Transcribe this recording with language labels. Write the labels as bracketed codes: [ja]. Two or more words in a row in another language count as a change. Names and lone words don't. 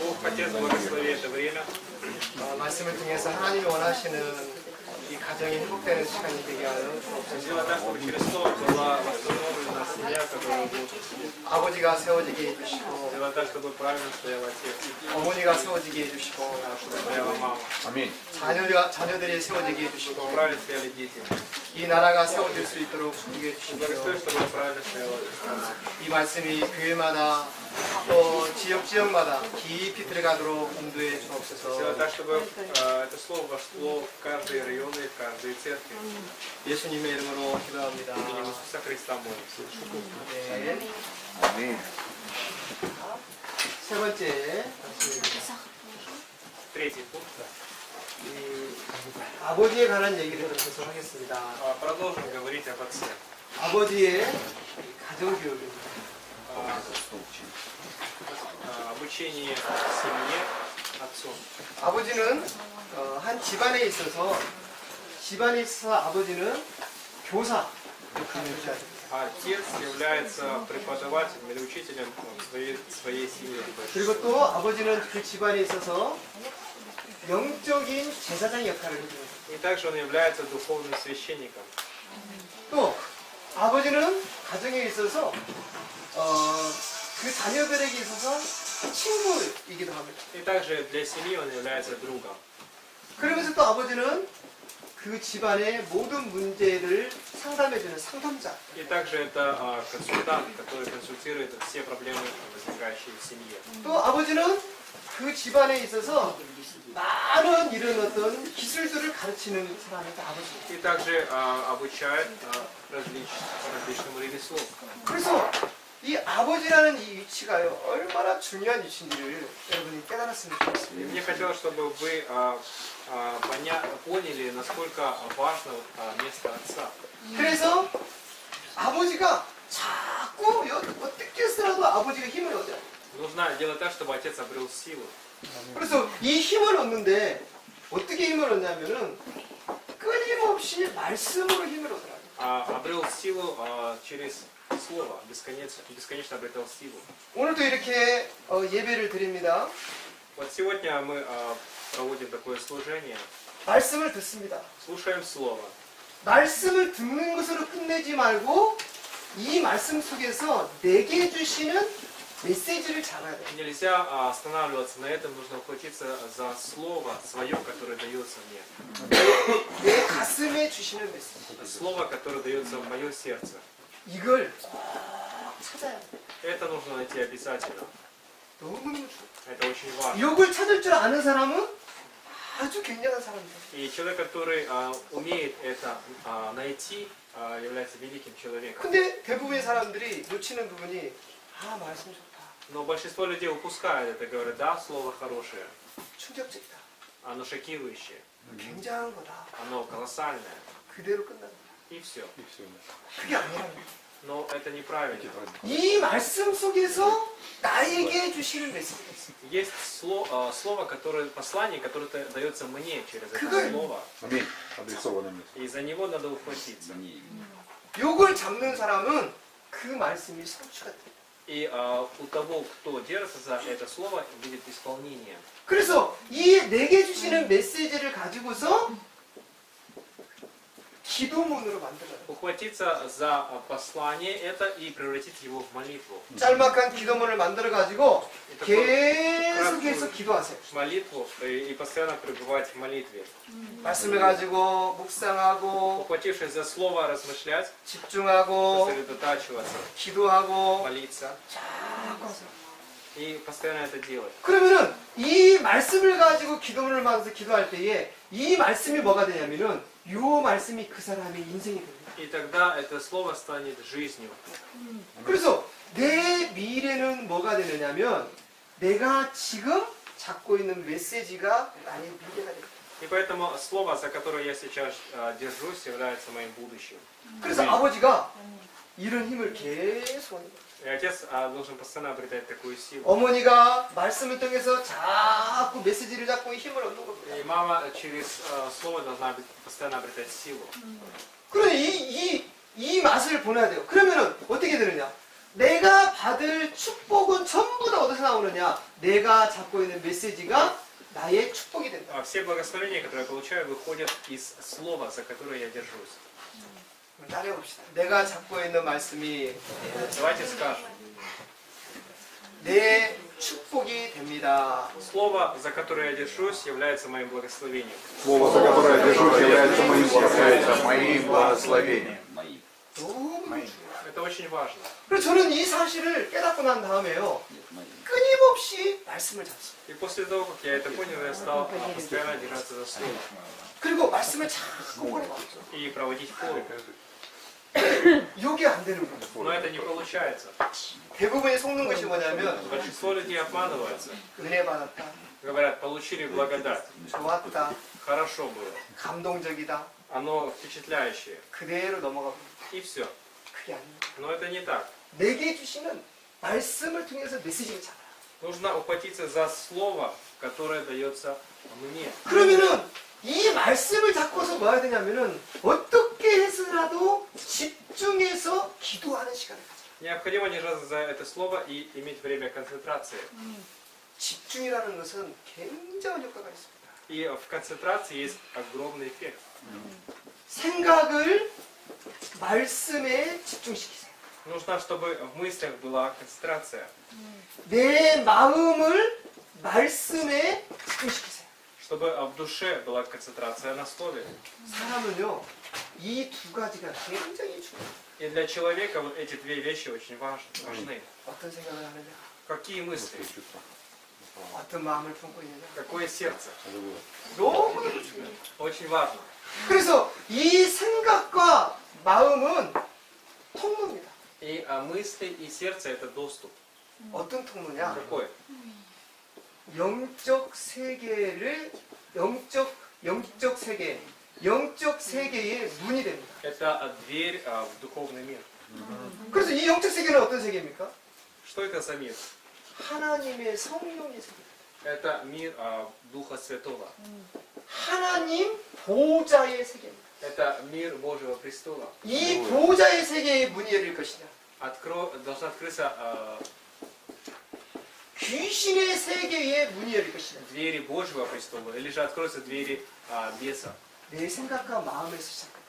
[ru] Отец, благослови это время. [ko] 말씀을 통해서 하나님이 원하시는 이 가정이 회복되는 시간이 되게 하여 [ru] Сделай так, чтобы через слово была восстановлена семья, которая будет. [ko] 아버지가 세워지게 해주시고 [ru] Сделай так, чтобы правильно стоял отец, [ko] 어머니가 세워지게 해주시고 [ru] чтобы стояла мама, Аминь. [ko] 자녀들이 세워지게 [ru] чтобы [ko] 해주시고 [ru] правильно стояли дети. [ko] 이 на라가 세워질 수 있도록 주게 [ru] Благослови, [ko] 해주시고 [ru] чтобы правильно стояла страна. [ko] 이 말씀이 교회마다 또 지역마다 깊이 들어가도록 인도해 [ru] Сделай [ko] 주옵소서. [ru] так, чтобы это слово вошло в каждые районы, в каждые церкви. [ko] 예수님의 이름으로 기도합니다. [ru] Именем Иисуса Христа молимся. [ko] 네. [ru] Аминь. [ko] 세 번째 말씀입니다. [ru] Третий пункт. [ko] 이 아버지에 관한 얘기를 계속 하겠습니다. [ru] Продолжим говорить об отце. [ko] 아버지의 가정교육입니다. [ru] Обучение семье отцом. [ko] 아버지는 한 집안에 있어서 아버지는 교사 역할을 해야 됩니다. [ru] Отец является преподавателем или учителем своей семьи. [ko] 그리고 또 아버지는 그 집안에 있어서 영적인 제사장 역할을 해줍니다. [ru] И также он является духовным священником. [ko] 또 아버지는 가정에 있어서 그 자녀들에게 있어서 친구이기도 합니다. [ru] И также для семьи он является другом. [ko] 그러면서 또 아버지는 그 집안의 모든 문제를 상담해주는 상담자. [ru] И также это консультант, который консультирует все проблемы, возникающие в семье. [ko] 또 아버지는 그 집안에 있어서 많은 이런 어떤 기술들을 가르치는 사람이 또 아버지입니다. [ru] И также обучает различному ремеслу. [ko] 그래서 이 아버지라는 이 위치가요 얼마나 중요한 위치인지를 여러분이 깨달았으면 [ru] И [ko] 좋겠습니다. [ru] мне хотелось, чтобы вы поняли, насколько важно место отца. [ko] 그래서 아버지가 자꾸 어떻게 해서라도 아버지가 힘을 얻어요. [ru] Нужно делать так, чтобы отец обрел силу. [ko] 그래서 이 힘을 얻는데 어떻게 힘을 얻냐면은 끊임없이 말씀으로 힘을 얻어요. [ru] Обрел силу через слово, бесконечно обретал силу. [ko] 오늘도 이렇게 예배를 드립니다. [ru] Вот сегодня мы проводим такое служение, [ko] 말씀을 듣습니다. [ru] слушаем слово. [ko] 말씀을 듣는 것으로 끝내지 말고 이 말씀 속에서 내게 주시는 메시지를 잡아야 돼요. [ru] Нельзя останавливаться на этом, нужно ухватиться за слово свое, которое дается мне. [ko] 내 가슴에 주시는 메시지. [ru] Слово, которое дается в мое сердце. [ko] 이걸 찾아야 돼요. [ru] Это нужно найти обязательно. [ko] 너무너무 좋아요. [ru] Это очень важно. [ko] 이걸 찾을 줄 아는 사람은 아주 굉장한 사람이에요. [ru] И человек, который умеет это найти, является великим человеком. [ko] 근데 대부분의 사람들이 놓치는 부분이 말씀 좋다. [ru] Но большинство людей упускают это, говорят, да, слово хорошее, [ko] 충격적이다. [ru] оно шокирующее, [ko] 굉장한 거다. [ru] оно колоссальное, [ko] 그대로 끝난다. [ru] и все. [ko] 그게 아니라는 거예요. [ru] Но это неправильно. [ko] 이 말씀 속에서 나에게 주시는 메시지가 있어요. [ru] Есть слово, которое, послание, которое дается мне через это [ko] 그걸- [ru] слово, Аминь. Адресованное мне. и за него надо ухватиться. [ko] 요걸 잡는 사람은 그 말씀이 성취가 돼요. [ru] И у того, кто держится за это слово, будет исполнение. [ko] 그래서 이 내게 주시는 메시지를 가지고서 기도문으로 만들어요. [ru] Ухватиться за послание это и превратить его в молитву. [ko] 짤막한 기도문을 만들어 가지고 [ru] И такую [ko] 계속해서 기도하세요. [ru] молитву и постоянно пребывать в молитве. [ko] 말씀을 가지고 묵상하고 [ru] Ухватившись за слово, размышлять, [ko] 집중하고 [ru] сосредотачиваться, [ko] 기도하고 [ru] молиться [ko] 자꾸 하세요. [ru] и постоянно это делать. [ko] 그러면은 이 말씀을 가지고 기도문을 만들어서 기도할 때에 이 말씀이 뭐가 되냐면은 이 말씀이 그 사람의 인생이 됩니다. [ru] И тогда это слово станет жизнью. [ko] 그래서 내 미래는 뭐가 되느냐면 내가 지금 잡고 있는 메시지가 나의 미래가 됩니다. [ru] И поэтому слово, за которое я сейчас держусь, является моим будущим. [ko] 그래서 아버지가 이런 힘을 계속 얻는 거예요. [ru] И отец должен постоянно обретать такую силу. [ko] 어머니가 말씀을 통해서 자꾸 메시지를 잡고 힘을 얻는 겁니다. [ru] И мама через слово должна постоянно обретать силу. [ko] 그러니 이 맛을 보내야 돼요. 그러면은 어떻게 되느냐? 내가 받을 축복은 전부 다 어디서 나오느냐? 내가 잡고 있는 메시지가 나의 축복이 된다. [ru] Все благословения, которые я получаю, выходят из слова, за которое я держусь. [ko] 따라해봅시다. 내가 잡고 있는 말씀이 [ru] Давайте скажем. [ko] 내 축복이 됩니다. [ru] Слово, за которое я держусь, является моим благословением. Слово, за которое я держусь, является моим благословением. [ko] 너무 중요해요. [ru] Это очень важно. [ko] 그래서 저는 이 사실을 깨닫고 난 다음에요. 끊임없이 말씀을 잡습니다. [ru] И после того, как я это понял, я стал постоянно держаться за слово [ko] 그리고 말씀을 자꾸 꺼내봤죠. [ru] и проводить форум. [ko] 이게 안 되는 거예요. [ru] Но это не получается. [ko] 대부분이 속는 것이 뭐냐면 [ru] Большинство людей обманываются. [ko] 은혜 받았다, [ru] Говорят, получили благодать. [ko] 좋았다, [ru] Хорошо было. [ko] 감동적이다. [ru] Оно впечатляющее. [ko] 그대로 넘어가고 [ru] И все. [ko] 그게 아닙니다. [ru] Но это не так. [ko] 내게 주시는 말씀을 통해서 메시지를 잡아요. [ru] Нужно ухватиться за слово, которое дается мне. [ko] 그러면은 이 말씀을 잡고서 뭐 해야 되냐면은 어떻게 해서라도 집중해서 기도하는 시간을 가져요. [ru] Необходимо держаться за это слово и иметь время концентрации. [ko] 집중이라는 것은 굉장한 효과가 있습니다. [ru] И в концентрации есть огромный эффект. [ko] 생각을 말씀에 집중시키세요. [ru] Нужно, чтобы в мыслях была концентрация. [ko] 내 마음을 말씀에 집중시키세요. [ru] Чтобы в душе была концентрация на слове. [ko] 사람은요, 이 두 가지가 굉장히 중요해요. [ru] И для человека вот эти две вещи очень важны. [ko] 어떤 생각을 하느냐, [ru] Какие мысли? [ko] 어떤 마음을 품고 있느냐. [ru] Какое сердце? [ko] 너무너무 중요해요. [ru] Очень важно. [ko] 그래서 이 생각과 마음은 통로입니다. [ru] И мысли и сердце это доступ. [ko] 어떤 통로냐? [ru] Какой? [ko] 영적 세계의 문이 됩니다. [ru] Это дверь в духовный мир. [ko] 그래서 이 영적 세계는 어떤 세계입니까? [ru] Что это за мир? [ko] 하나님의 성령의 세계. [ru] Это мир Духа Святого. [ko] 하나님 보좌의 세계입니다. [ru] Это мир Божьего престола. [ko] 이 보좌의 세계의 문이 열릴 것이냐? [ru] Должна открыться [ko] 귀신의 세계의 문이 열릴 것이냐? [ru] двери Божьего престола, или же откроются двери беса. [ko] 내 생각과 마음에서 시작합니다.